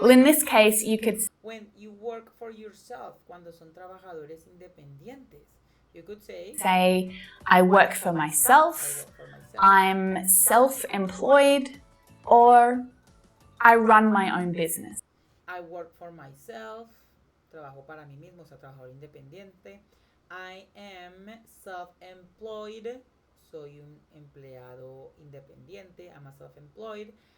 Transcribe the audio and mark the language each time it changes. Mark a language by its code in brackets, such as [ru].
[en] Well, in this case, you could when you work for yourself, [es] cuando son trabajadores independientes, [en] you could say, I work for myself. I'm self-employed, or I run my own business. I work for myself, [es] trabajo para mí mismo, o sea, trabajador independiente. [en] I am self-employed, [es] soy un empleado independiente, [en] I'm a self-employed.